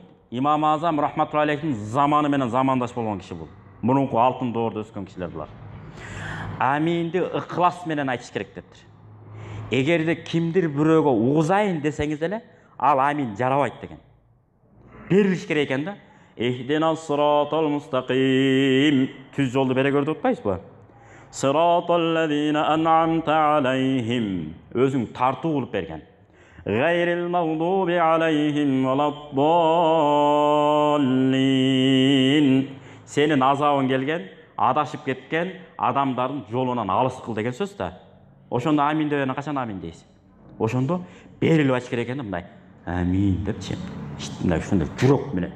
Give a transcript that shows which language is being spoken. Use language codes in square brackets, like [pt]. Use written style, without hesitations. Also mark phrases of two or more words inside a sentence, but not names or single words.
[ky] Имам Азам [ar] رحمة الله عليه [ky] заманы менен замандаш болгон киши бул. Мурунку алтын доордо өскөн кишилер булар. Аминди ыхлас менен айтыш керек дептир. Эгерде кимдир бирөөгө угузайын десеңиз эле, ал амин жарабайт деген. Берилиш керек экен да. [ar] اهدنا الصراط المستقيم. [ky] Түз жолду бере көрдүп атпайсызбы? [ar] صراط الذين أنعمت عليهم. [ky] Өзүң тартуу кылып берген. [ar] غير المغضوب عليهم ولا الضالين. [ky] Сенин азабың келген, адашып кеткен адамдардын жолунан алыс кыл деген сөз да. Ошондо амин дегенде качан амин дейсиз? Ошондо берилип айтыш керек экен да, мындай. Амин депчи. Мындай ушундай жүрөк менен.